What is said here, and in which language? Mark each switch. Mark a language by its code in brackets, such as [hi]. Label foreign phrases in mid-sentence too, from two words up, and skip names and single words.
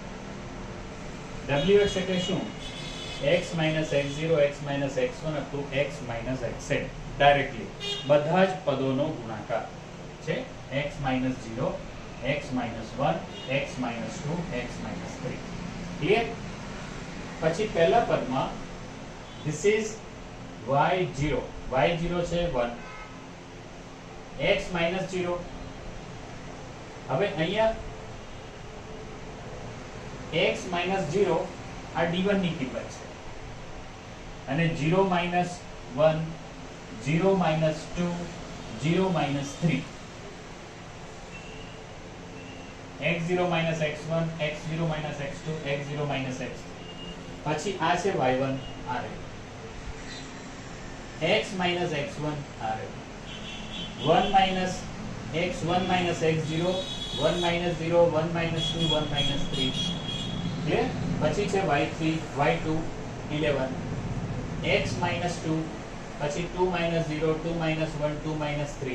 [gu] wx એટલે શું? [en] x minus x0 x minus x1 up to x minus xn [gu] ડાયરેક્ટલી બધા જ પદોનો ગુણાકાર છે. [en] x minus 0, x minus 1, x minus 2, x minus 3. [gu] ક્લિયર? પછી પહેલા પદમાં [en] this is y0, y0 છે 1, x minus 0. [gu] હવે અહીંયા [en] x minus 0 [gu] આ d1 ની કિંમત છે અને [en] 0 minus 1, 0 minus 2, 0 minus 3, x0 minus x1, x0 minus x2, x0 minus x3. [gu] પછી આ છે [en] y1 [gu] આ રહ્યું, [en] x minus x1 [gu] આ રહ્યું, [en] 1 minus x1 minus x0, 1 minus 0, 1 minus 2, 1 minus 3. [gu] ક્લિયર? પછી છે [en] y3, y2 11, x minus 2, પછી 2 minus 0, 2 minus 1, 2 minus 3.